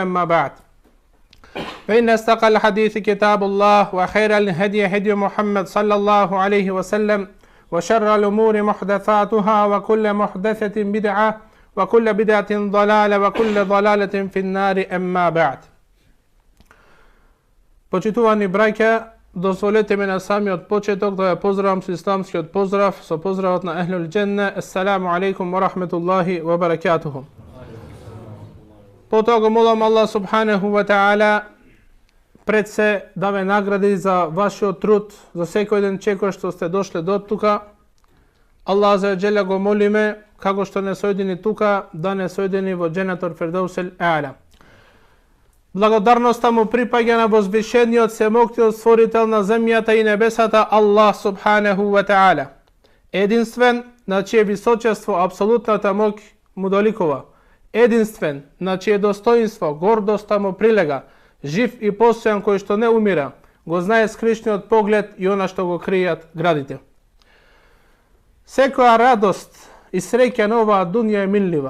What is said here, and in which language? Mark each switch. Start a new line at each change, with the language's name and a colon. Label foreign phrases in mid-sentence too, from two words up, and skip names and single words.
Arabic: ما بعد، فإن أصدق الحديث كتاب الله وخير الهدي هدي محمد صلى الله عليه وسلم وشر الأمور محدثاتها وكل محدثة بدعة وكل بدعة ضلالة وكل ضلالة في النار. أما بعد.
Macedonian: Почитувани браќа, дозволете ми на самиот почеток да ја поздравам со исламскиот поздрав, со поздравот на
Arabic: أهل الجنة. السلام عليكم ورحمة الله وبركاته.
Macedonian: Потоа го молам
Arabic: الله سبحانه وتعالى
Macedonian: пред се да ве награди за вашиот труд, за секој ден чекор што сте дошле до тука.
Arabic: الله عز وجل
Macedonian: го молиме, како што не соедини тука, да не соедини во
Arabic: جنة الفردوس الأعلى.
Macedonian: Благодарноста му припаѓа на возвишениот семоктиот створител на земјата и небесата
Arabic: الله سبحانه وتعالى.
Macedonian: Единствен, на чие височество апсолутната моќ му доликува. Единствен, на чие достоинство гордоста му прилега, жив и постојан кој што не умира, го знае скришниот поглед и она што го кријат градите. Секоја радост и среќа на оваа дуња е минлива.